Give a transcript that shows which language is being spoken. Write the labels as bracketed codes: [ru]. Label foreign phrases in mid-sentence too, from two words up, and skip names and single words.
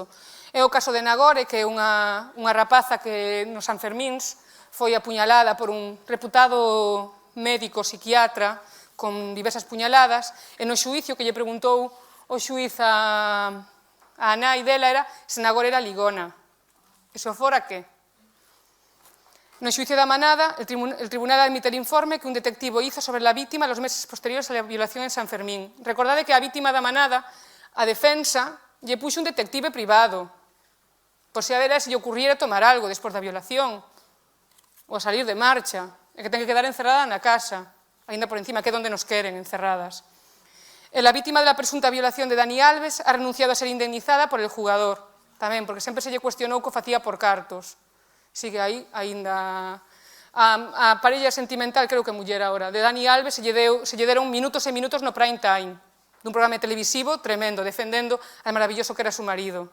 [gl] É o caso de Nagore, que é unha rapaza que nos Sanfermíns foi apuñalada por un reputado médico psiquiatra con diversas puñaladas, e no xuicio que lle preguntou o xuiz a nai dela era se Nagore era ligona. E se o fora, que? No xuicio da Manada, [es] el tribunal admite el informe que un detectivo hizo sobre la víctima los meses posteriores a la violación en San Fermín. [gl] Recordade que a víctima da Manada, a defensa, lle puxo un detective privado, por se a ver se lle ocurriera tomar algo despois da violación, ou a salir de marcha, e que ten que quedar encerrada na casa, ainda por encima, que é onde nos queren, encerradas. [es] La víctima de la presunta violación de Dani Alves ha renunciado a ser indemnizada por el jugador, [gl] tamén, porque sempre se lle cuestionou que o facía por cartos. Sigue aí, aínda... A parella sentimental, creo que muller agora, de Dani Alves se lle deron minutos e minutos no [en] prime time, [gl] dun programa televisivo tremendo, defendendo [es] al maravilloso que era su marido.